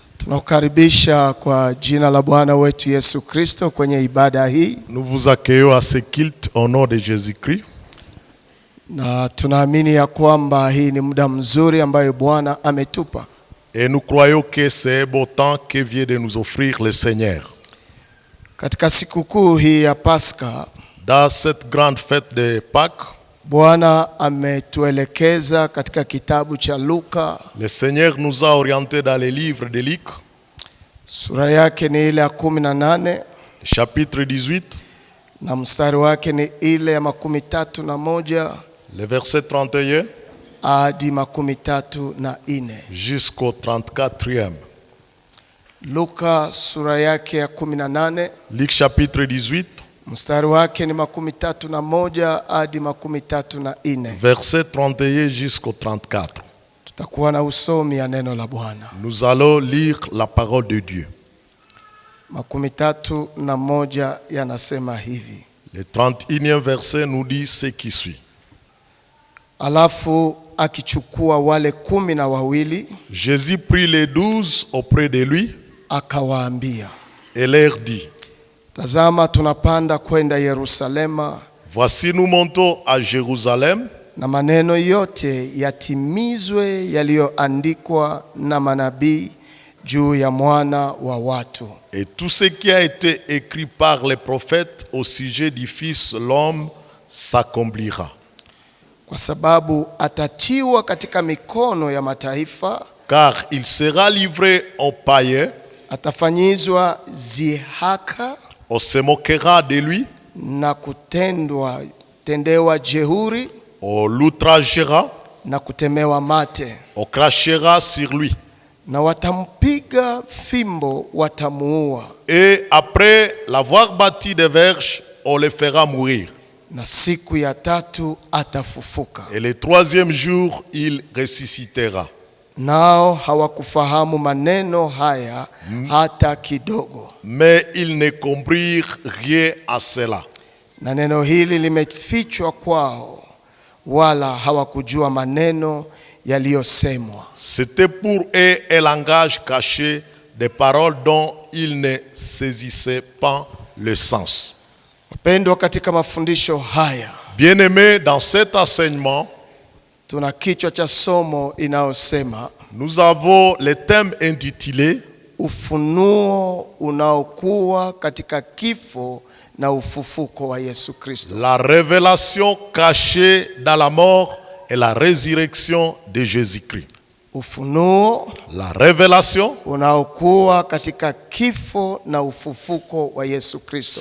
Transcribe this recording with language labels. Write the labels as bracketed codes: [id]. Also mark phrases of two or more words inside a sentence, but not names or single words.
[sw] Tunakukaribisha kwa jina la Bwana wetu Yesu Kristo kwenye ibada hii. [fr] Nous vous accueillons à ce culte au nom de Jésus-Christ. [sw] Na tunaamini ya kwamba hii ni muda mzuri ambayo Bwana ametupa. [fr] Et nous croyons que c'est un beau temps que vient de nous offrir le Seigneur. [sw] Katika sikukuu hii ya Pasaka, [fr] dans cette grande fête de Pâques, [sw] Bwana ametuelekeza katika kitabu cha Luka. [fr] Le Seigneur nous a orientés dans les livres de Luc. [sw] Sura yake ni ile ya 18. [fr] Chapitre 18. [sw] Na mstari wake ni ile ya 31. [fr] Le verset 31. [sw] Hadi 34. [fr] Jusqu'au 34e. [sw] Luka sura yake ya 18. [fr] Luc chapitre 18. [sw] Mstari wake ni 31 hadi 34. [fr] Verset 31 jusqu'au 34. [sw] Tutakuwa na usomi ya neno la Bwana. [fr] Nous allons lire la parole de Dieu. [sw] 31 yanasema hivi. [fr] Le 31e verset nous dit ce qui suit. [sw] Alafu akichukua wale 12, [fr] Jésus prit les 12 auprès de lui, [sw] akawaambia, [fr] et leur dit, [sw] tazama tunapanda kwenda Yerusalema, [fr] voici nous montons à Jérusalem, [sw] na maneno yote yatimizwe yaliyoandikwa na manabii juu ya mwana wa watu. [fr] Et tout ce qui a été écrit par les prophètes au sujet du Fils l'homme s'accomplira. [sw] Kwa sababu atatiwa katika mikono ya mataifa, [fr] car il sera livré aux païens, [sw] atafanyizwa zihaka, [fr] on se moquera de lui, [sw] na tendewa jehuri, [fr] on l'outragera, [sw] na kutemewa mate, [fr] on crachera sur lui, [sw] na watampiga fimbo, watamuua, [fr] et après l'avoir bâti de verges, on le fera mourir. [sw] Na siku ya 3 atafufuka. [fr] Et le 3e jour il ressuscitera. [sw] Nao hawakufahamu maneno haya hata kidogo. [fr] Mais ils ne comprirent rien à cela. [sw] Na neno hili limefichwa kwao, wala hawakujua maneno yaliyosemwa. [fr] C'était pour eux un langage caché, des paroles dont ils ne saisissaient pas le sens. [sw] Wapendwa, katika mafundisho haya, [fr] bien-aimés, dans cet enseignement, [sw] tuna kichwa cha somo inayosema, [fr] nous avons le thème intitulé [sw] ufunuo unaokuwa katika kifo na ufufuko wa Yesu Kristo. [fr] La révélation cachée dans la mort et la résurrection de Jésus-Christ. [sw] Ufunuo, [fr] la révélation [sw] unaokuwa katika kifo na ufufuko wa Yesu Kristo,